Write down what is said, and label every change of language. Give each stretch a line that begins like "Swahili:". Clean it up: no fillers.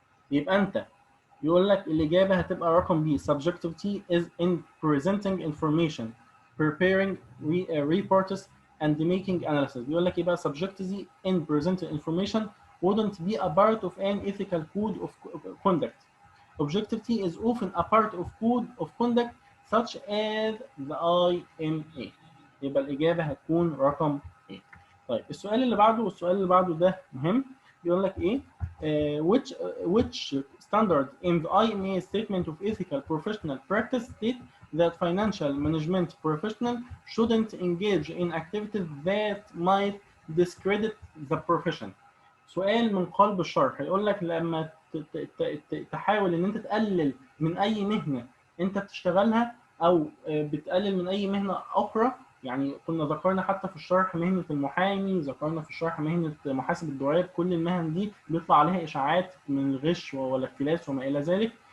Arabic: يبقى انت يقول لك الاجابه هتبقى رقم بي.
English: subjectivity is in presenting information, preparing reports and making analysis.
Arabic: بيقول لك يبقى
English: subjectivity in presenting information wouldn't be a part of an ethical code of conduct. Objectivity is often a part of code of conduct such as the IMA.
Arabic: يبقى الإجابة هتكون رقم A. طيب السؤال اللي بعده ده مهم. بيقول لك إيه؟
English: which standard in the IMA statement of ethical professional practice state that financial management professional shouldn't engage in activities that might discredit the profession.
Arabic: سؤال من قلب الشرح. يقول لك لما تحاول ان انت تقلل من اي مهنه انت بتشتغلها او بتقلل من اي مهنه اخرى، يعني كنا ذكرنا حتى في الشرح مهنه المحامي، ذكرنا في الشرح مهنه محاسب الضرائب، كل المهن دي بيطلع عليها اشاعات من الغش والاختلاس وما الى ذلك.